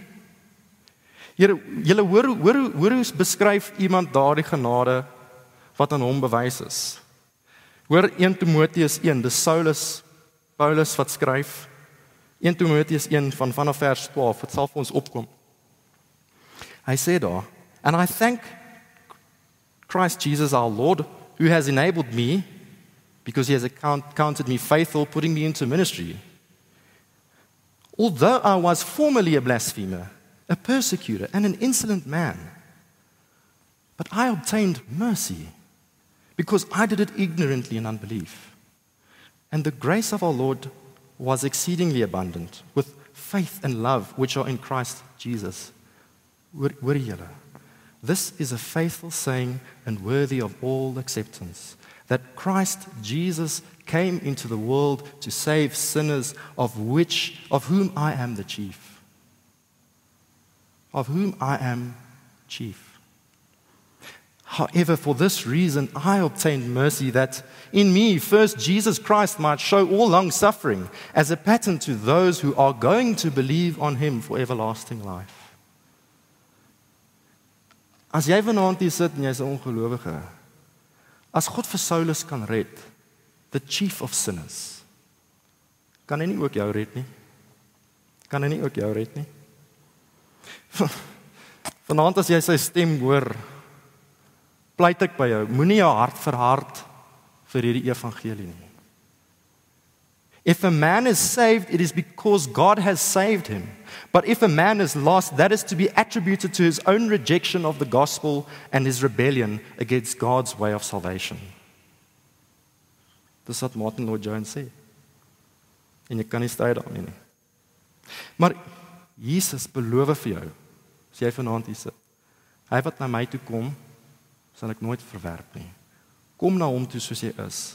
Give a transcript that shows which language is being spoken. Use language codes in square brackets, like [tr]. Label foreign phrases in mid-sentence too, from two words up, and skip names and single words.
[af] Julle hoor hoe beskryf iemand daardie genade wat aan hom bewys is. Hoor 1 Timoteus 1, dis Paulus wat skryf. 1 Timoteus 1 vanaf vers 12, dit sal vir ons opkom. Hy sê daar, [en] and I thank Christ Jesus our Lord, who has enabled me, because he has counted me faithful, putting me into ministry. Although I was formerly a blasphemer, a persecutor, and an insolent man, but I obtained mercy, because I did it ignorantly in unbelief. And the grace of our Lord was exceedingly abundant, with faith and love which are in Christ Jesus. [af] Hoor julle? [en] This is a faithful saying and worthy of all acceptance, that Christ Jesus came into the world to save sinners, of whom I am the chief. of whom I am chief. However, for this reason I obtained mercy, that in me first Jesus Christ might show all long-suffering as a pattern to those who are going to believe on him for everlasting life. [af] As jy vanaand hier sit en jy's 'n ongelowige, as God vir Saulus kan red, [en] the chief of sinners, [af] kan hy nie ook jou red nie? Kan hy nie ook jou red nie? Vanaand as jy sy stem hoor, pleit ek by jou, moenie jou hart verhard vir hierdie evangelie nie. [en] If a man is saved, it is because God has saved him. But if a man is lost, that is to be attributed to his own rejection of the gospel and his rebellion against God's way of salvation. [af] Dis wat Martin Lloyd-Jones sê. En jy kan nie stry daarmee nie. Maar Jesus beloof vir jou, as jy vanaand hier sit, hy wat na my toe kom, sal ek nooit verwerp nie. Kom na hom toe soos jy is.